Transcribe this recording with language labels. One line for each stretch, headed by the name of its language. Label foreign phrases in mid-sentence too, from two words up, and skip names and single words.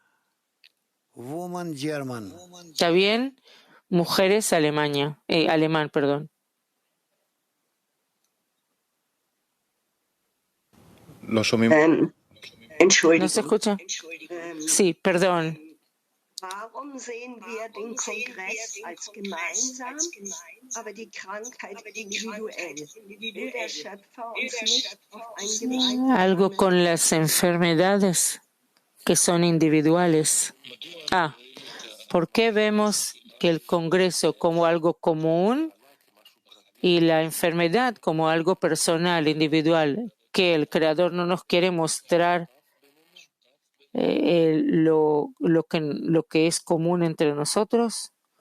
Spanish: ¿Está bien? Mujeres alemán, perdón. ¿No se escucha? Sí, perdón.
German: Warum sehen wir den Kongress als gemeinsam, aber die Krankheit individuell? Will der Schöpfer uns nicht auf ein gemeinsames...
Spanish: Algo con las enfermedades que son individuales. ¿Por qué vemos que el Congreso como algo común y la enfermedad como algo personal, individual, que el Creador no nos quiere mostrar lo que es común entre nosotros?